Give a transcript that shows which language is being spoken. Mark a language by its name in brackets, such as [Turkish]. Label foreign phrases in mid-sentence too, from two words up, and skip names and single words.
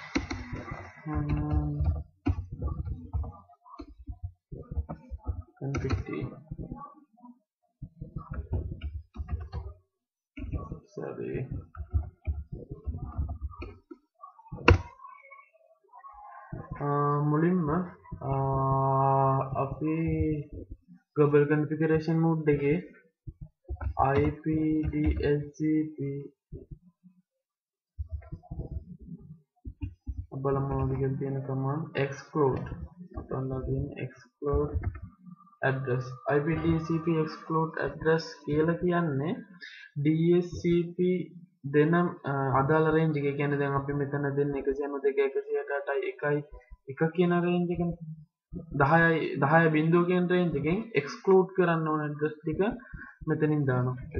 [English] config t [Sinhala] මුලින්ම අපි [English] global configuration mode එකේ IP DHCP [Sinhala] බලමු විදිහට තියෙන [English] command exclude exclude address IP DHCP exclude address [Sinhala] කියලා කියන්නේ [English] DHCP [Sinhala] දෙන අදාළ [English] range එක. [Sinhala] කියන්නේ දැන් අපි මෙතන දෙන්නේ 192.168.1 කියන range එකනේ. 10 බිංදුව කියන range එකෙන් exclude කරන්න ඕන address ටික මෙතනින් දානවා.